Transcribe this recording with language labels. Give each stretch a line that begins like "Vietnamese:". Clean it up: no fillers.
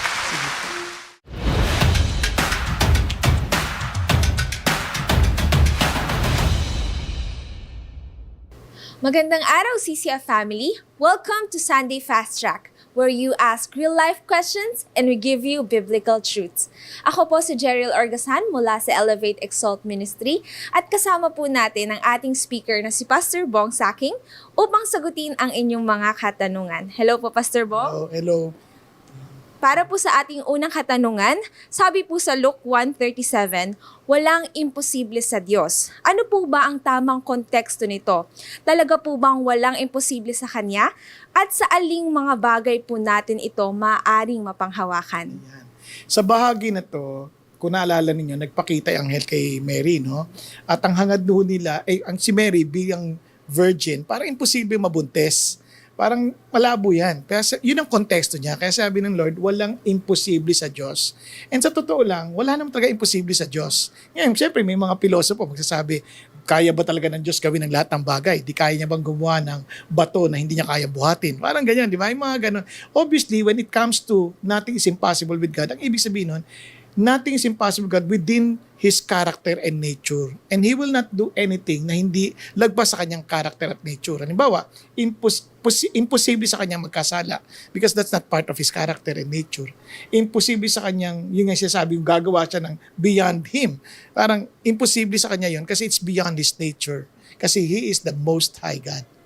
Filipino: Sige po. Magandang araw,
English: CCF family! Welcome to Sunday Fast Track, where you ask real-life questions and we give you biblical truths.
Filipino: Ako po si Jeriel Orgasan mula sa Elevate Exalt Ministry at kasama po natin ang ating speaker na si Pastor Bong Saking upang sagutin ang inyong mga katanungan. Hello po, Pastor Bong.
English: Hello.
Filipino: Para po sa ating unang katanungan, sabi po sa Luke 1:37, walang imposible sa Diyos. Ano po ba ang tamang konteksto nito? Talaga po bang walang imposible sa Kanya? At sa aling mga bagay po natin ito maaaring mapanghawakan? Yan. Sa bahagi na to, kung naalala ninyo, nagpakita ang anghel kay Mary, no? At ang hangad doon nila, ang si Mary bilang virgin, parang imposible mabuntis. Parang malabo yan. Kaya yun ang konteksto niya. Kaya sabi ng Lord, walang imposible sa Diyos. And sa totoo lang, wala naman talaga imposible sa Diyos. Ngayon, siyempre, may mga pilosopo magsasabi, kaya ba talaga ng Diyos gawin ang lahat ng bagay? Di kaya niya bang gumawa ng bato na hindi niya kaya buhatin? Parang ganyan, di ba? Yung mga ganun.
English: Obviously, when it comes to nothing is impossible with God,
Filipino: ang ibig sabihin nun,
English: nothing is impossible with God within His character and nature. And He will not do anything
Filipino: na hindi lagpas sa kanyang
English: character at nature.
Filipino: Halimbawa, imposible sa kanyang magkasala
English: because that's not part of His character and nature.
Filipino: Imposible sa kanyang, yung nga sinasabi, yung gagawa siya ng beyond Him. Parang imposible sa kanya yun kasi
English: it's beyond His nature.
Filipino: Kasi
English: He is the Most High God.